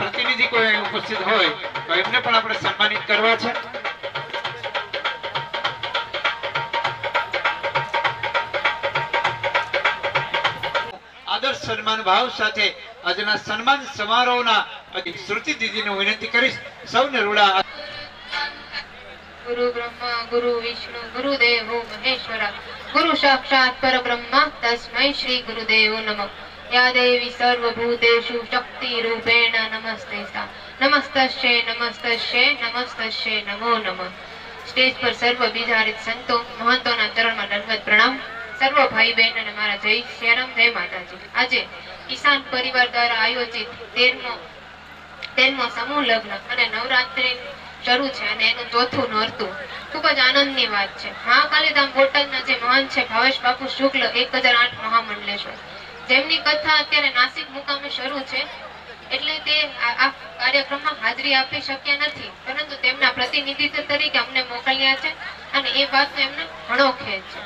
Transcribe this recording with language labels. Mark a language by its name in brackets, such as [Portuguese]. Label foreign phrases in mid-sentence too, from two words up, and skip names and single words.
[Gujarati] પ્રતિનિધિ કોઈ ઉપસ્થિત હોય તો એમને પણ આપણે સન્માનિત કરવા છે। આદર્શ સન્માન ભાવ સાથે આજના સન્માન સમારોહના શ્રુતિ દીદીને વિનંતી કરીશ સૌને રૂડા। [Sanskrit] गुरु ब्रह्मा गुरु विष्णु गुरुदेवो महेश्वरा गुरु साक्षात् परब्रह्म तस्मै श्री गुरुदेवो नमः। या देवी सर्वभूतेषु शक्ति रूपेण नमस्ते सा नमस्तस्यै नमस्तस्यै नमस्तस्यै नमो नमः। [Gujarati] સ્ટેજ પર સર્વ વિચારિત સંતો મહંતોના चरणમાં દંડવત પ્રણામ। સર્વ ભાઈ બહેન અને મારા જય શ્રીરામ જય માતાજી। આજે કિસાન પરિવાર દ્વારા આયોજિત 13મો સમૂહ લગ્ન અને નવરાત્રી શરૂ છે અને એનું ચોથું નોરતું ખૂબ જ આનંદની વાત છે। મહાકાલીધામ બોટાદના જે મહાન છે ભાવેશ બાપુ શુક્લ 1008 મહામંડલેશ્વર જેમની કથા અત્યારે નાસિક મુકામે શરૂ છે એટલે તે આ કાર્યક્રમમાં હાજરી આપી શક્યા નથી, પરંતુ તેમના પ્રતિનિધિત્વ તરીકે અમને મોકલ્યા છે અને એ વાતનો એમને ઘણો ખેદ છે।